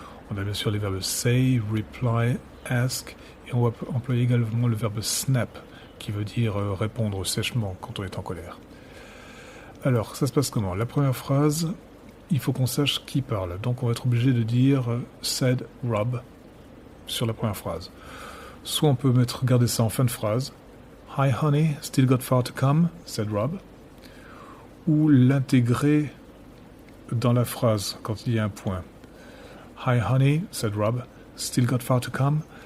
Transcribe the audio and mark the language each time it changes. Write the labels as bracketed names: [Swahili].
[French] On a bien sûr les verbes say, reply, ask, et on va employer également le verbe snap, qui veut dire répondre sèchement quand on est en colère. Alors, ça se passe comment? La première phrase, il faut qu'on sache qui parle. Donc on va être obligé de dire said Rob sur la première phrase. Soit on peut garder ça en fin de phrase. [English] Hi honey, still got far to come, said Rob. [French] Ou l'intégrer dans la phrase quand il y a un point. [English] Hi honey, said Rob, still got far to come.